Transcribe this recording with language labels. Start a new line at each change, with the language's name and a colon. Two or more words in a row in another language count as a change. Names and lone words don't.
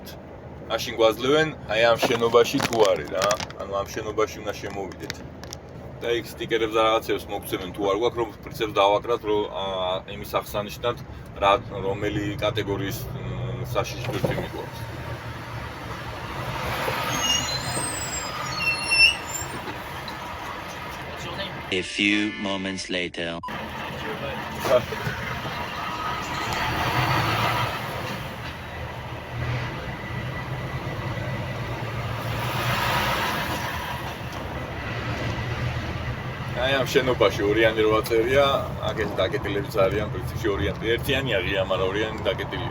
Georgian: მაშინ გვაძლევენ აი ამ შენობაში თუ არის რა. ანუ ამ შენობაში უნდა შემოვიდეთ. და იქ სტიკერებს და რაღაცებს მოგცემენ თუ არ გვაქვს, რომ პრინციპს დავაკრათ, რომ იმის აღსანიშნად რომელი კატეგორიის საშიშტვერთი მიგვაქვს.
English: A few moments later.
Georgian: აი ამ შენობაში ორიანი რვა წერია, აქეთ დაკეტილებიც არიან, პრინციპში ორიანი ერთიანი აღია, მაგრამ ორიანი დაკეტილია.